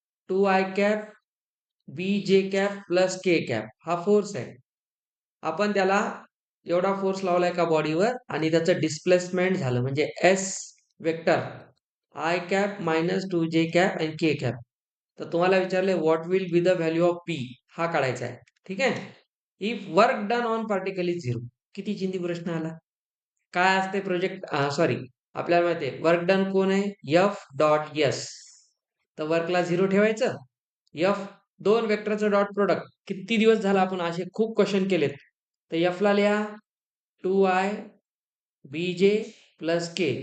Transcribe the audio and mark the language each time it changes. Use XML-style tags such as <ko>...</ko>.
<mr>2i bj plus k. हा force आहे. आपण त्याला एवढा फोर्स लावला एका बॉडीवर आणि त्याचं डिस्प्लेसमेंट झालं म्हणजे S vector i minus 2j आणि k. तर तुम्हाला विचारले</mr> <en>what will be the value of P,</en> <mr>हा काढायचा आहे. ठीक आहे.</mr> <en>If work done on particle is 0.</en> <mr>किती चिंदी प्रश्न आला. काय असते प्रोजेक्ट, सॉरी, आपल्याला माहिती आहे वर्क डन कोण आहे? F.S. तर वर्कला 0 ठेवायचं. F दोन वेक्टरचं डॉट प्रोडक्ट. किती दिवस झाला आपण असे खूप क्वेश्चन केलेत. तर F ला लिहा 2i bj प्लस k.</mr>